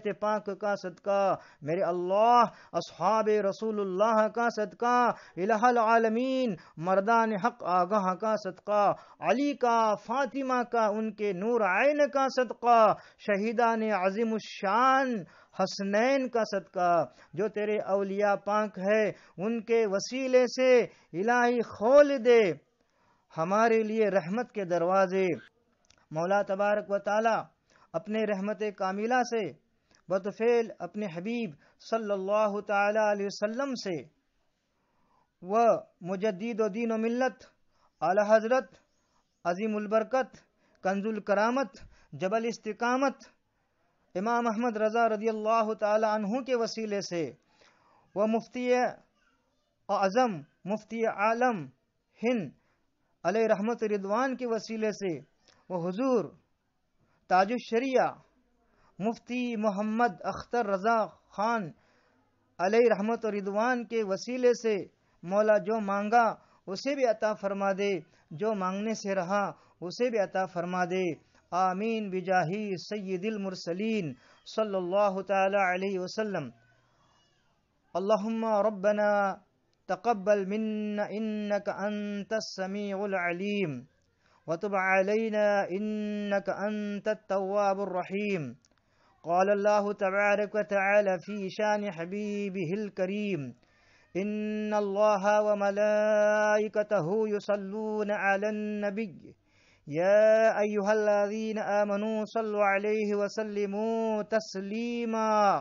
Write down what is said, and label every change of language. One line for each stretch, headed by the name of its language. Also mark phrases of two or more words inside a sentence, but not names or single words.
Urdu: پاک کا صدقہ، میرے اللہ اصحاب رسول اللہ کا صدقہ، الہ العالمین مردان حق آگاہ کا صدقہ، علی کا، فاطمہ کا، ان کے نور عین کا صدقہ، شہیدان عظیم الشان حسنین کا صدقہ، جو تیرے اولیاء پاک ہے ان کے وسیلے سے الہی کھول دے ہمارے لیے رحمت کے دروازے۔ مولا
Arabic: تبارک و تعالی
Urdu: اپنے رحمت کاملہ سے بطفیل اپنے حبیب
Arabic: صلی اللہ تعالی علیہ وسلم
Urdu: سے و مجدد و دین و ملت اعلی حضرت عظیم البرکت کنز الکرامت جبل استقامت امام احمد رضا
Arabic: رضی اللہ تعالی عنہ
Urdu: کے وسیلے سے و مفتی اعظم مفتی عالم ہند علیہ رحمت رضوان کے وسیلے سے وہ حضور تاج الشریعہ مفتی محمد اختر رضا خان علیہ رحمت رضوان کے وسیلے سے مولا جو مانگا اسے بھی عطا فرما دے، جو مانگنے سے رہا اسے بھی عطا فرما دے، آمین بجاہی سید المرسلین
Arabic: صلی اللہ تعالی علیہ وسلم۔ اللہم ربنا تقبل منا انك انت السميع العليم وتب علينا انك انت التواب الرحيم۔ قال الله تبارك وتعالى في شان حبيبه الكريم ان الله وملائكته يصلون على النبي يا ايها الذين امنوا صلوا عليه وسلموا تسليما۔